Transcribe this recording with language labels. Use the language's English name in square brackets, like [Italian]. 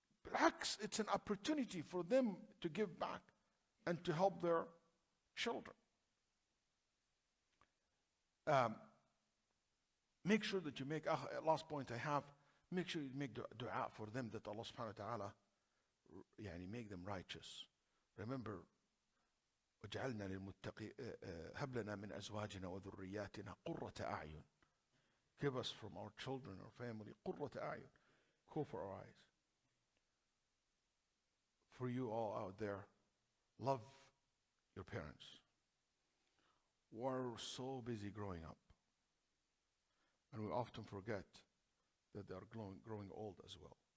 [English] Perhaps it's an opportunity for them to give back and to help their children. Make sure that you make, last point I have, make sure you make dua for them that Allah subhanahu wa ta'ala make them righteous. Remember, [Arabic] وَجَعَلْنَا لِلْمُتَّقِينَ هَبْ لَنَا مِنْ أَزْوَاجِنَا وَذُرِّيَّاتِنَا قُرَّةَ أَعْيُنٍ. [English] Give us from our children, our family, [Arabic] قُرَّةَ أَعْيُنٍ. [English] Cool for our eyes. For you all out there, love your parents. We're so busy growing up. And we often forget that they are growing old as well.